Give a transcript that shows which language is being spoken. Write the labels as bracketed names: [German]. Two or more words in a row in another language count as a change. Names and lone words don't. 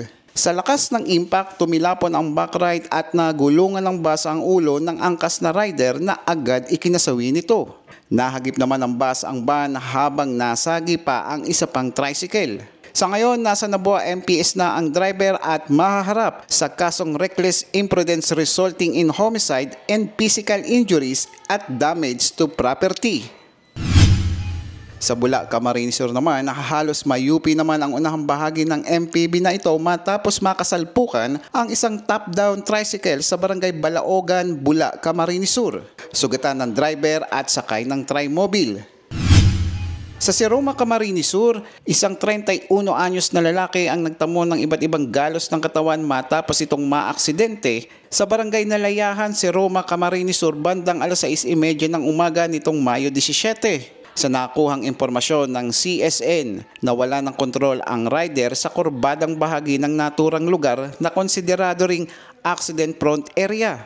[Filipino] Sa lakas ng impact, tumilapon ang backride at nagulungan ng bus ang ulo ng angkas na rider na agad ikinasawi nito. Nahagip naman ng bus ang van habang nasagi pa ang isa pang tricycle. Sa ngayon, nasa Nabua MPS na ang driver at mahaharap sa kasong [English] reckless imprudence resulting in homicide and physical injuries [Filipino] at [English] damage to property. [Filipino] Sa Bula, Camarines Sur naman, halos mayupi naman ang unahang bahagi ng MPV na ito matapos makasalpukan ang isang top-down tricycle sa barangay Balaogan, Bula, Camarines Sur. Sugatan ng driver at sakay ng trimobile. Sa Siroma, Camarines Sur, isang 31 anyos na lalaki ang nagtamo ng iba't ibang galos ng katawan matapos itong maaksidente sa barangay Nalayahan, Siroma, Camarines Sur bandang alas 6:30 ng umaga nitong Mayo 17. Sa nakuhang impormasyon ng CSN, nawala ng kontrol ang rider sa kurbadang bahagi ng naturang lugar na konsiderado ring [English] accident-prone area.